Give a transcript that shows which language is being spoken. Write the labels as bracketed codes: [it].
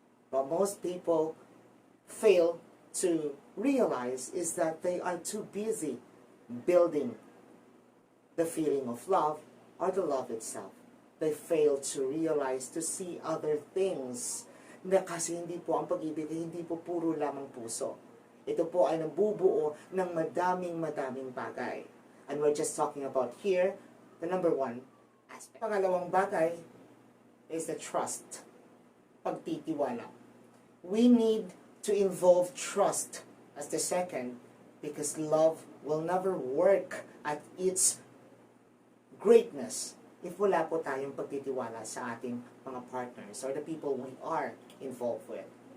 [en] But most people fail to realize is that they are too busy building the feeling of love or the love itself. They fail to realize, to see other things. [tl] Na kasi hindi po ang pag-ibig, hindi po puro lamang puso. Ito po ay nabubuo ng madaming bagay. [en] And we're just talking about here, the number 1 aspect. [tl] Pangalawang bagay [en] is the trust. [tl] Pagtitiwala. [en] We need to involve trust as the second because love will never work at its greatness if [tl] wala po tayong pagtitiwala sa ating mga partners [en] or the people we are involved with.